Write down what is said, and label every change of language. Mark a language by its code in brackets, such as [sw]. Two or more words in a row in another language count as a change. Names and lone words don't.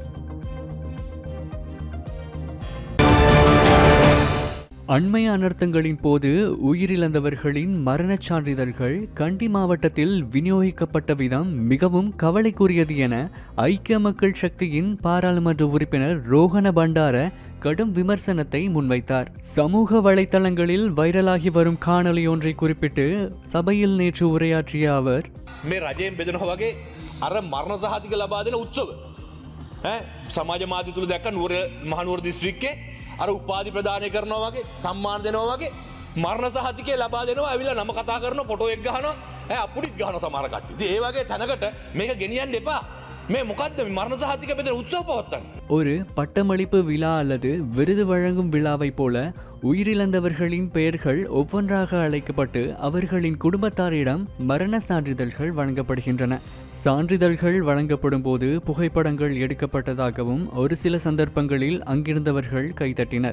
[ta] அண்மைய அனர்த்தங்களின் போது உயிரிழந்தவர்களின் மரணச் சான்றிதழ்கள் கண்டி மாவட்டத்தில் விநியோகிக்கப்பட்ட விதம் மிகவும் கவலைக்குரியது என ஐக்கிய மக்கள் சக்தியின் பாராளுமன்ற உறுப்பினர் ரோஹண பண்டார கடும் விமர்சனத்தை முன்வைத்தார். சமூக வலைத்தளங்களில் வைரலாகி வரும் காணொலி ஒன்றை குறிப்பிட்டு சபையில் நேற்று உரையாற்றிய அவர், [si] මේ රජයෙන් බෙදනවා වගේ අර මරණ සහතික ලබා දෙන උත්සව සමාජ මාධ්‍ය තුල දැක්ක නුවර මහනුවර දිස්ත්‍රික්කේ අර උපාධි ප්‍රදානය කරනවා වගේ සම්මාන දෙනවා වගේ මරණ සහතිකය ලබා දෙනවා. ඇවිල්ලා නම කතා කරනවා, ෆොටෝ එක ගහනවා, අපුඩිත් ගහනවා සමහර කට්ටිය. ඉතින් ඒ වගේ තැනකට මේක ගෙනියන්න එපා. මේ මොකද්ද මේ මරණ සහතික බෙදෙන උත්සව පවත්වන්නේ? [ta] ஒரு பட்டமளிப்பு விழா அல்லது விருது வழங்கும் விழாவை போல உயிரிழந்தவர்களின் பெயர்கள் ஒவ்வொன்றாக அழைக்கப்பட்டு அவர்களின் குடும்பத்தாரிடம் மரண சான்றிதழ்கள் வழங்கப்படுகின்றன. சான்றிதழ்கள் வழங்கப்படும் போது புகைப்படங்கள் எடுக்கப்பட்டதாகவும் ஒரு சில சந்தர்ப்பங்களில் அங்கிருந்தவர்கள் கைதட்டினர்.